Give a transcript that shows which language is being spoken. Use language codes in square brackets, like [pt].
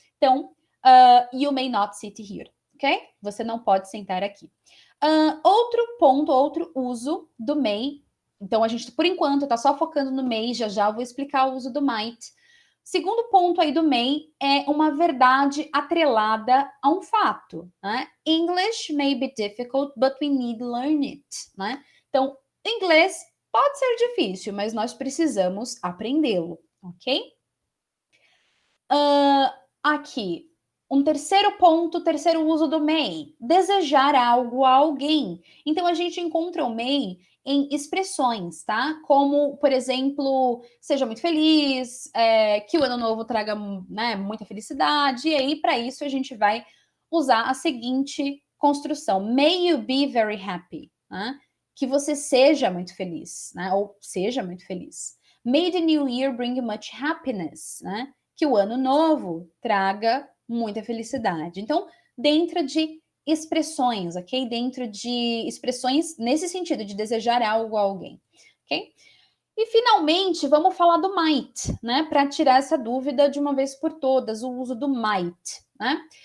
[pt] Então, [en] you may not sit here, [pt] ok? Você não pode sentar aqui. Outro ponto, outro uso do may. Então, a gente, por enquanto, está só focando no may, já eu vou explicar o uso do might. Segundo ponto aí do may é uma verdade atrelada a um fato, né? [en] English may be difficult, but we need to learn it, né? [pt] Então, inglês pode ser difícil, mas nós precisamos aprendê-lo, ok? Aqui, um terceiro ponto, terceiro uso do may, desejar algo a alguém. Então, a gente encontra o may em expressões, tá? Como, por exemplo, seja muito feliz, que o ano novo traga, né, muita felicidade, e aí, para isso, a gente vai usar a seguinte construção: [en] may you be very happy, [pt] né? Que você seja muito feliz, né? Ou seja muito feliz. [en] May the new year bring much happiness, né? [pt] Que o ano novo traga muita felicidade. Então, dentro de expressões, ok? Dentro de expressões nesse sentido de desejar algo a alguém, ok? E finalmente, vamos falar do might, né? Para tirar essa dúvida de uma vez por todas, o uso do might, né?